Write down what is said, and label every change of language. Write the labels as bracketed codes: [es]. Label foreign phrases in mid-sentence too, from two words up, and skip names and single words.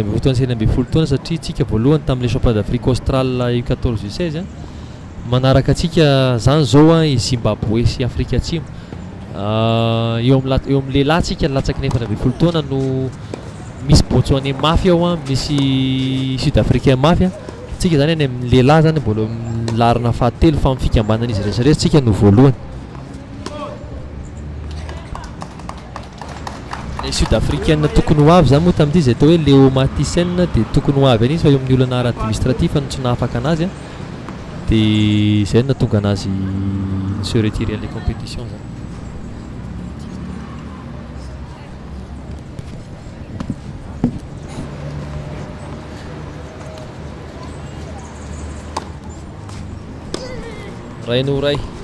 [mg] amby fotoana sy enina amby folo taona satria tsika voalohany tamin'ilay [fr] championnat d'Afrique austral U14 U16 [mg] manaraka atsika zany zao i Zimbabwe sy Afrika Atsimo eo amin'ny lehilahy tsika latsaky ny efatra amby folo taona no misy Botswanais mafy ao misy Sud-Africain mafy tsika zany any amin'ny lehilahy zany mbola milarina fahatelo fa mifikambanan'izy rehetrarehetra tsika no voalohany. Sud-africaine tokony ho avy zany moa tamin'ity zay atao hoe Léo Matisen dia tokony ho avy izy fa eo amin'ny olana ara administratif no tsy nahafaka anazy dia izay no nahatonga anazy [fr] se retirer les compétitions [mg] zany. Ray no ray.